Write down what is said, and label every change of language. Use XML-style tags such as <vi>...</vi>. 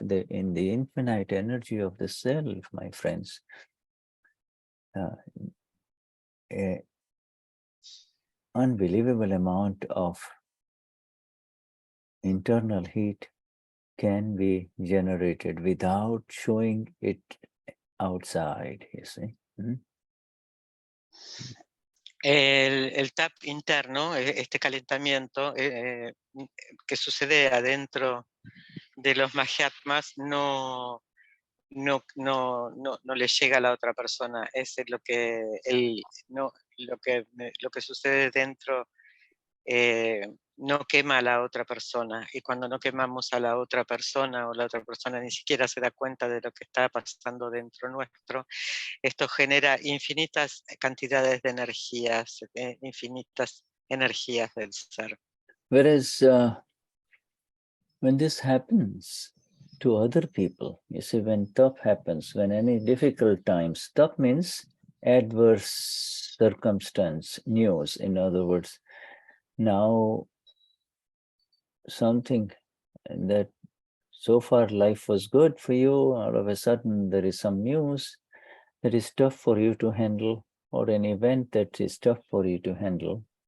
<en>In the infinite energy of the self, my friends, unbelievable amount of internal heat can be generated without showing it outside, you see.</en> <es>El tap interno, este calentamiento que sucede adentro de los Mahatmas no le llega a la otra persona. Es lo que lo que sucede dentro no quema a la otra persona, y cuando no quemamos a la otra persona, o la otra persona ni siquiera se da cuenta de lo que está pasando dentro nuestro, esto genera infinitas cantidades de energías, infinitas energías del ser.</es> <en>Whereas when this happens to other people, you see, when tap happens, when any difficult times, tap means adverse circumstance, news. In other words, now something that so far life was good for you, all of a sudden there is some news that is tough for you to handle, or an event that is tough for you to handle.</en>